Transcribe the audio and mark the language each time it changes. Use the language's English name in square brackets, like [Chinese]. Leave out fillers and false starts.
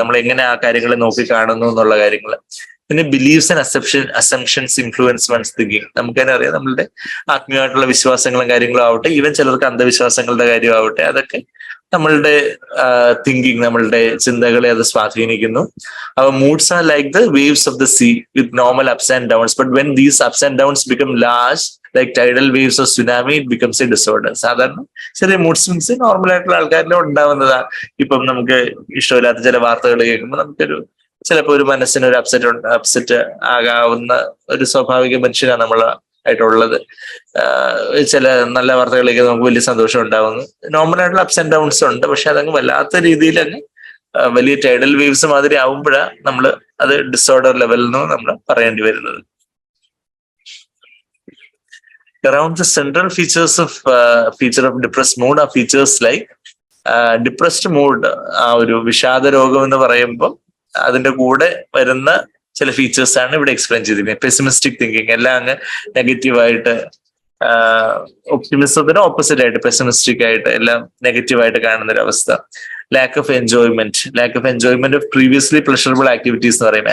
[Malayalam] നമ്മൾ എങ്ങനെ ആ കാര്യങ്ങളെ നോക്കി കാണുന്നു എന്നുള്ള കാര്യങ്ങൾ. പിന്നെ [English] Beliefs and assumptions influence one's thinking. [Malayalam] നമുക്കതിനെ അറിയാം. നമ്മളുടെ ആത്മീയമായിട്ടുള്ള വിശ്വാസങ്ങളും കാര്യങ്ങളും ആവട്ടെ, ഈവൻ ചിലർക്ക് അന്ധവിശ്വാസങ്ങളുടെ കാര്യമാവട്ടെ, അതൊക്കെ നമ്മളുടെ തിങ്കിങ്, നമ്മളുടെ ചിന്തകളെ അത് സ്വാധീനിക്കുന്നു. [English] Our moods are like the waves of the sea with normal ups and downs. But when these ups and downs become large, like tidal waves or tsunami, it becomes a disorder. [Malayalam] സാധാരണ ചെറിയ mood swings normal ആയിട്ടുള്ള ആൾക്കാരിലും ഉണ്ടാവുന്നതാണ്. ഇപ്പം നമുക്ക് ഇഷ്ടമില്ലാത്ത ചില വാർത്തകൾ കേൾക്കുമ്പോൾ നമുക്കൊരു ചിലപ്പോൾ ഒരു മനസ്സിന് ഒരു അപ്സെറ്റ് ആകാവുന്ന ഒരു സ്വാഭാവിക മനുഷ്യനാണ് നമ്മൾ ആയിട്ടുള്ളത്. ചില നല്ല വാർത്തകളിലേക്ക് നമുക്ക് വലിയ സന്തോഷം ഉണ്ടാവുന്നു. നോർമൽ ആയിട്ടുള്ള അപ്സ് ആൻഡ് ഡൗൺസ് ഉണ്ട്. പക്ഷെ അതങ്ങ് വല്ലാത്ത രീതിയിൽ അങ്ങ് വലിയ ടൈഡൽ വേവ്സ് മാതിരി ആവുമ്പോഴാണ് നമ്മൾ അത് ഡിസോർഡർ ലെവലിൽ നിന്ന് നമ്മൾ പറയേണ്ടി വരുന്നത്. [English] Around the central feature of depressed mood are features like depressed mood. [Malayalam] ആ ഒരു വിഷാദ രോഗം എന്ന് പറയുമ്പോൾ അതിന്റെ കൂടെ വരുന്ന ചില ഫീച്ചേഴ്സ് ആണ് ഇവിടെ എക്സ്പ്ലെയിൻ ചെയ്തിരിക്കുന്നത്. പെസിമിസ്റ്റിക് തിങ്കിങ്, എല്ലാം അങ്ങ് നെഗറ്റീവായിട്ട്, ഒപ്റ്റിമിസത്തിന് ഓപ്പോസിറ്റ് ആയിട്ട് പെസിമിസ്റ്റിക് ആയിട്ട് എല്ലാം നെഗറ്റീവായിട്ട് കാണുന്ന ഒരു അവസ്ഥ. [English] lack of enjoyment of previously pleasurable activities [Malayalam] എന്ന് പറയും.